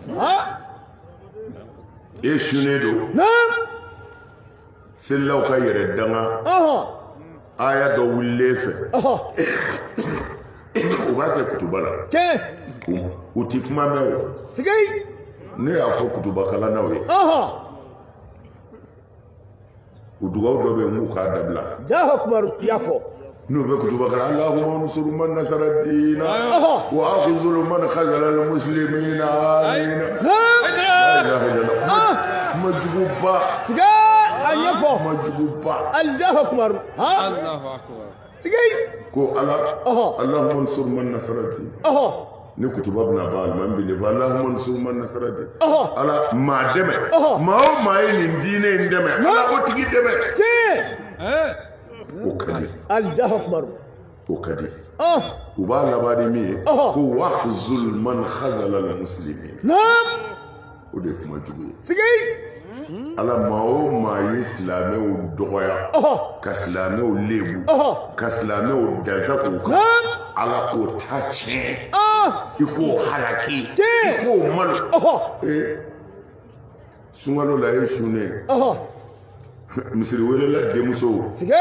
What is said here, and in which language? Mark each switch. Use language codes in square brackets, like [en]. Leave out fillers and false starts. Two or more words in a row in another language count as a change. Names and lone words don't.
[bm] e sunnen don selilaw ka yɛrɛ danga aya dɔ wulilen fɛ u b'a kɛ kutuba la u ti kuma mɛn o ne y'a fɔ kutuba kalannaw ye u dugawu dɔ bɛ yen k'u k'a dabila y'a fɔ n'u bɛ kutuba kalan [ar] اللهم انصر من نصر الدين واخذل من خذل المسلمين آمين لا إله إلا الله [bm] kuma juguba a ɲɛfɔ kuma juguba [ar] الله أكبر الله أكبر [bm] ko [ar] اللهم انصر من نصر الدين [bm] ni kutuba bɛna ban alimami bɛ lefa [ar] اللهم انصر من نصر الدين [bm] ala maa dɛmɛ maa o maa ye nin diinɛ in dɛmɛ ala o tigi dɛmɛ o ka di [ar] الله أكبر [bm] o ka di u b'a laban ni min ye ko [ar] واخذل من خذل المسلمين [bm] o de ye kuma jugu ye ala maa o maa ye silamɛw dɔgɔya ka silamɛw lebu ka silamɛw dansa k'u kan ala k'o ta tiɲɛ i k'o halaki i k'o malo sunkalo la ye sunnen misiri welela denmuso